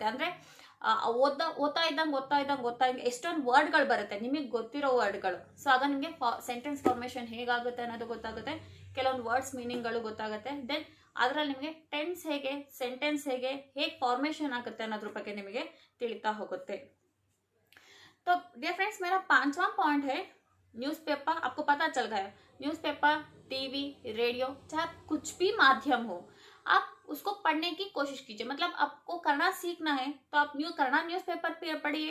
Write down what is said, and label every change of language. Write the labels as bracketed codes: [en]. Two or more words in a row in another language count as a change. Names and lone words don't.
[kn] ಅಂದ್ರೆ ಓದ್ತಾ ಇದ್ದಂಗೆ ಎಷ್ಟೊಂದು ವರ್ಡ್ಗಳು ಬರುತ್ತೆ, ನಿಮಗೆ ಗೊತ್ತಿರೋ ವರ್ಡ್ಗಳು. ಸೊ ಆಗ ನಿಮಗೆ [en] sentence formation [kn] ಹೇಗಾಗುತ್ತೆ ಅನ್ನೋದು ಗೊತ್ತಾಗುತ್ತೆ, ಕೆಲವೊಂದು ವರ್ಡ್ಸ್ ಮೀನಿಂಗ್ಗಳು ಗೊತ್ತಾಗುತ್ತೆ. ದೆನ್ ಅದರಲ್ಲಿ ನಿಮಗೆ ಟೆನ್ಸ್ ಹೇಗೆ, ಸೆಂಟೆನ್ಸ್ ಹೇಗೆ ಫಾರ್ಮೇಷನ್ ಆಗುತ್ತೆ ಅನ್ನೋದ್ರ ಬಗ್ಗೆ ನಿಮಗೆ ತಿಳಿತಾ ಹೋಗುತ್ತೆ. [hi] तो [en] dear friends, [hi] मेरा 5वां पॉइंट है न्यूज़पेपर. आपको पता चल गया है, न्यूज़पेपर, टीवी, रेडियो, चाहे कुछ भी माध्यम हो, आप उसको पढ़ने की कोशिश कीजिए. मतलब आपको कन्नड़ सीखना है तो आप कन्नड़ न्यूज़पेपर पढ़िए.